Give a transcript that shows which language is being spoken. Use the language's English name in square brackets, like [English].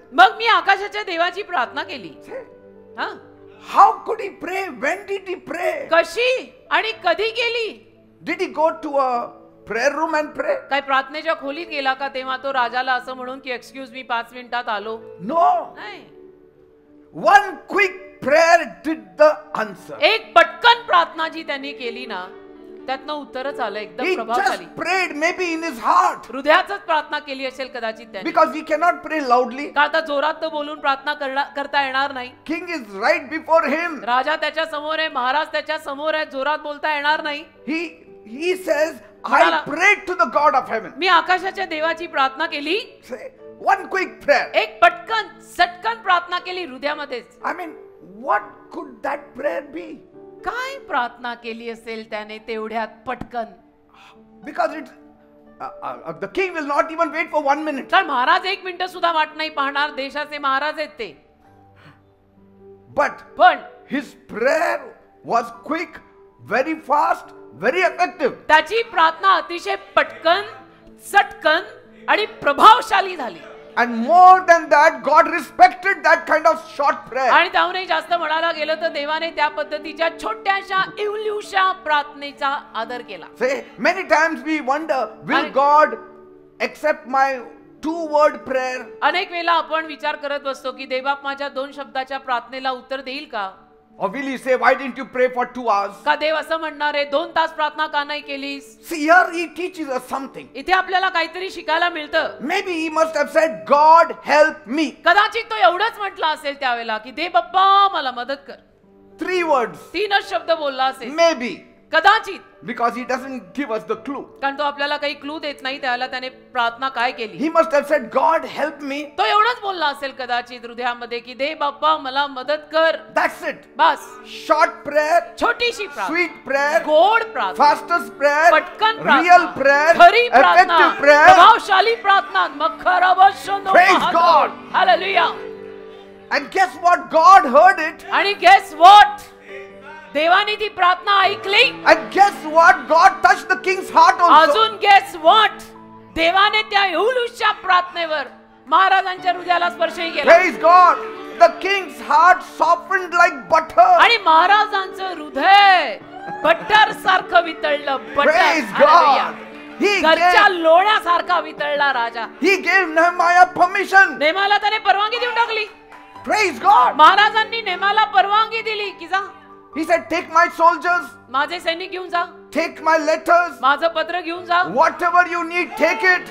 [Marathi] मग मी आकाशाच्या देवाची प्रार्थना केली. [English] See, [Marathi] हा, [English] how could he pray? When did he pray? [Marathi] कशी आणि कधी केली? [English] Did he go to a prayer room and pray? [Marathi] काय प्रार्थनेच्या खोलीत गेला का तेव्हा तो राजाला असं म्हणून की [English] excuse me [Marathi] 5 मिनिटात आलो? [English] No. [Marathi] नाही. [English] One quick prayer did the answer. [Marathi] एक पटकन प्रार्थना जी त्यांनी केली ना त्यातनं उत्तरच आलं एकदम [English] He [Marathi] प्रभावशाली. [English] just prayed maybe in his heart. [Marathi] हृदयातच प्रार्थना केली असेल कदाचित त्यांनी. [English] Because we cannot pray loudly. [Marathi] का आता जोरात तर बोलून प्रार्थना करता येणार नाही. [English] King is right before him. [Marathi] राजा त्याच्या समोर आहे, महाराज त्याच्या समोर आहे, जोरात बोलता येणार नाही. [English] He says, I [Marathi] म्हणाला, [English] prayed to the God of heaven. [Marathi] मी आकाशाच्या देवाची प्रार्थना केली. [English] Say, one quick prayer. [Marathi] एक पटकन सटकन प्रार्थना केली हृदयामध्येच. [English] I mean, what could that prayer be? [Marathi] काय प्रार्थना केली असेल त्याने तेवढ्यात पटकन? [English] Because it's the king will not even wait for 1 minute. [Marathi] कारण महाराज 1 मिनिट सुद्धा वाट नाही पाहणार, देशाचे महाराज आहेत ते. [English] But his prayer was quick, very fast, very effective. [Marathi] त्याची प्रार्थना अतिशय पटकन, सटकन आणि प्रभावशाली झाली. [English] And more than that, God respected that kind of short prayer. [Marathi] आणि त्याहूनही जास्त म्हणायला गेलं तर देवाने त्या पद्धतीच्या छोट्याशा इवल्यूशा प्रार्थनेचा आदर केला. [English] Say, many times we wonder, will [Marathi] आणि- [English] God accept my 2-word prayer? [Marathi] अनेक वेळेला आपण विचार करत बसतो की देवबाप माझ्या 2 शब्दाच्या प्रार्थनेला उत्तर देईल का? [English] Or will he say, why didn't you pray for 2 hours? [Marathi] का देव असं म्हणणार आहे 2 तास प्रार्थना का नाही केलीस? [English] See, here he teaches us something. [Marathi] इथे आपल्याला काहीतरी शिकायला मिळतं. [English] Maybe he must have said, God help me. [Marathi] कदाचित तो एवढंच म्हटलं असेल त्यावेळेला की दे बाप्पा मला मदत कर. [English] 3 words. [Marathi] 3च शब्द बोलला असेल. [English] Maybe. [Marathi] कदाचित. [English] Because he doesn't give us the clue. [Marathi] कारण तो आपल्याला काही क्लू देत नाही त्यावेळेला त्याने प्रार्थना काय केली. [English] He must have said, God help me. [Marathi] तो एवढंच बोलला असेल कदाचित हृदयामध्ये की दे बाप्पा मला मदत कर. [English] That's it. [Marathi] Bus. [English] Short prayer. [Marathi] छोटीशी प्रार्थना. [English] Sweet prayer. [Marathi] गोड प्रार्थना. [English] Fastest prayer. [Marathi] पटकन प्रार्थना. [English] Real prayer. [Marathi] खरी प्रार्थना. [English] Effective prayer. [Marathi] प्रभावशाली प्रार्थना. मखरावशनो. [English] Praise God. Hallelujah. And guess what? God heard it. [Marathi] आणि [English] guess what? [Marathi] देवाने ती प्रार्थना ऐकली. [English] And guess what? God touched the king's heart also. [Marathi] अजून [English] guess what? [Marathi] देवाने त्या एवढ्याशा प्रार्थनेवर महाराजांच्या हृदयाला स्पर्शही केला. [English] Praise God. The king's heart softened like butter. [Marathi] आणि महाराजांचं हृदय बटर सारखं वितळलं. [English] Praise God. He [Marathi] घरच्या [English] gave, [Marathi] लोण्यासारखा वितळला Raja. [English] he gave Nehemiah permission. [Marathi] नेमाला त्याने परवानगी देऊन टाकली. [English] Praise God. [Marathi] महाराजांनी नेमाला परवानगी दिली की जा [English] He said, take my soldiers, [Marathi] माझे सैनिक घेऊन जा. [English] take my letters, [Marathi] माझं पत्र घेऊन जा. [English] whatever you need, take it.